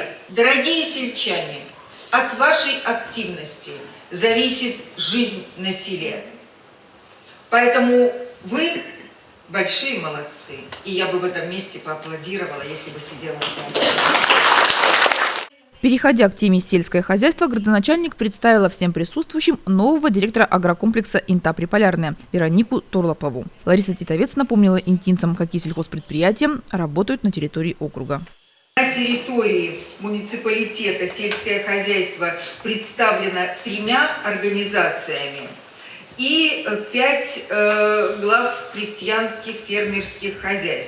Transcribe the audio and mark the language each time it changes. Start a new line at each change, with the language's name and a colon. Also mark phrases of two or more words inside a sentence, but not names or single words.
Russian: Дорогие сельчане, от вашей активности зависит жизнь на селе. Поэтому вы большие молодцы. И я бы в этом месте поаплодировала, если бы сидела в зале. Переходя к теме сельское хозяйство, градоначальник представила всем присутствующим нового директора агрокомплекса «Инта Приполярная» Веронику Торлопову. Лариса Титовец напомнила интинцам, какие сельхозпредприятия работают на территории округа. На территории муниципалитета сельское хозяйство представлено 3 организациями и 5 глав крестьянских фермерских хозяйств.